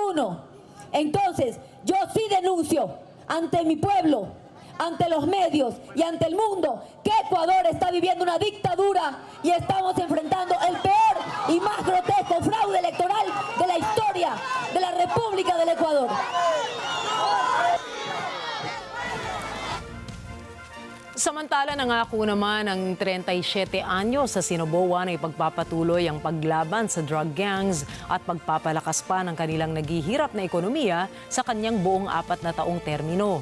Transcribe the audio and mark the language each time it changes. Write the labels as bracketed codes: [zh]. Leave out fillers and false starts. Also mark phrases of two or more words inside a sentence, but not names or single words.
[es] Entonces, yo sí denuncio ante mi pueblo, ante los medios y ante el mundo que Ecuador está viviendo una dictadura y estamos enfrentando el peor y más grotesco fraude electoral de la historia de la República del Ecuador. [tl] Samantala, nangako naman ng 37 anyos sa Sinoboa na ipagpapatuloy ang paglaban sa [en] drug gangs [tl] at pagpapalakas pa ng kanilang naghihirap na ekonomiya sa kanyang buong 4 na taong termino.